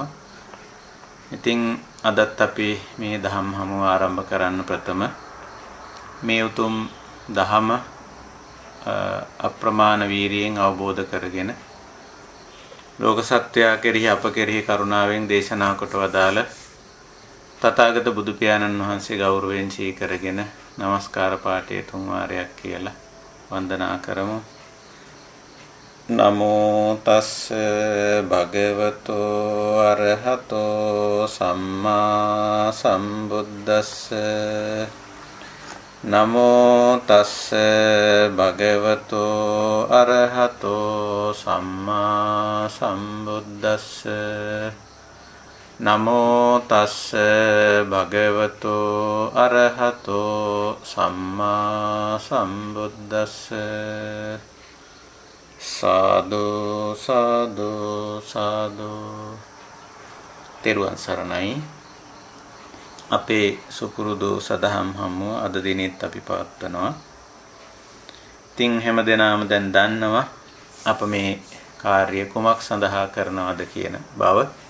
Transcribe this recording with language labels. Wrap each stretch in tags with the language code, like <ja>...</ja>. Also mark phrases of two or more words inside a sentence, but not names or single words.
<si>ඉතින් අදත් අපි මේ දහම් හමුව ආරම්භ කරන්න ප්‍රථම මේ උතුම් දහම අප්‍රමාණ වීරියෙන් අවබෝධ කරගෙන ලෝක සත්‍යය කෙරෙහි අප කෙරෙහි කරුණාවෙන් දේශනා කොට වදාළ තථාගත බුදු පියාණන් වහන්සේ ගෞරවයෙන් සිහි කරගෙන නමස්කාර පාඨය තුන් වාරයක් කියලා වන්දනා කරමු.</si> <pi>නමෝ තස්ස භගවතෝ අරහතෝ සම්මා සම්බුද්දස්ස. නමෝ තස්ස භගවතෝ අරහතෝ සම්මා සම්බුද්දස්ස. නමෝ තස්ස භගවතෝ අරහතෝ සම්මා සම්බුද්දස්ස. සාදු සාදු සාදු.</pi> <si>තෙරුවන් සරණයි. අපේ සුපුරුදු සදහම් හමුව අද දිනෙත් අපි පවත්වනවා. ඉතින් හැම දිනම දැන් දන්නවා අප මේ කාර්ය කුමක් සඳහා කරනවද කියන බව.</si>